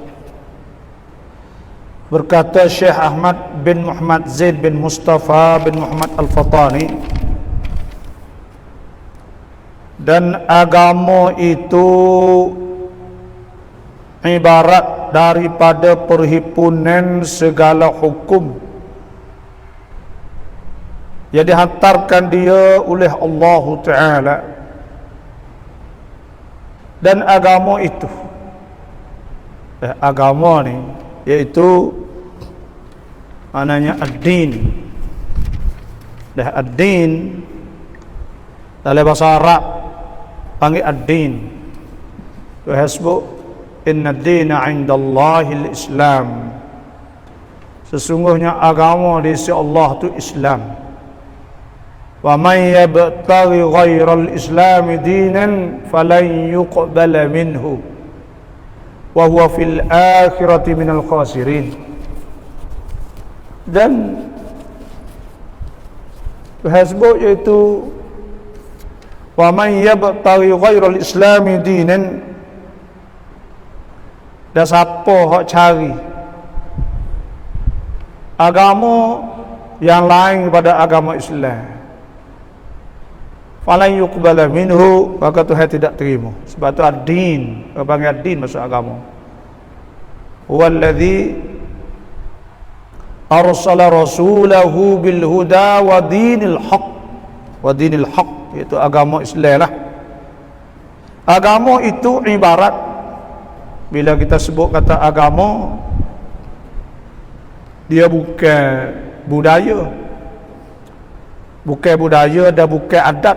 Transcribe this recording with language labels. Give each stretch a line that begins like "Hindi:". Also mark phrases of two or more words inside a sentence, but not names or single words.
Malay: Berkata Syekh Ahmad bin Muhammad Zaid bin Mustafa bin Muhammad Al-Fatani, dan agama itu ibarat daripada perhimpunan segala hukum yang dihantarkan dia oleh Allah Ta'ala. Dan agama itu, agama ni yaitu maknanya ad-din. Ad-din dalam bahasa Arab panggil ad-din.
Arabic: تحسبوا إن الدين عند الله الإسلام.
Malay: Sesungguhnya agama di sisi Allah itu Islam.
Arabic: ومن يبتغ غير الإسلام دينا فلن يقبل منه وهو في الآخرة من الخاسرين.
Malay: Dan hasbu yaitu
Arabic: ومن يبتغ غير الإسلام دينا,
Malay: dan siapa hak cari agama yang lain daripada agama Islam,
Arabic: falan yuqbala minhu,
Malay: maka Tuhan tidak terima. Sebab tu ad-din, panggil ad-din masuk agama.
Arabic: هو الذي أرسل رسوله بالهدى ودين الحق. Wa dinil haq
Malay: iaitu agama Islam lah. Agama itu ibarat, bila kita sebut kata agama, dia bukan budaya, bukan budaya dan bukan adat.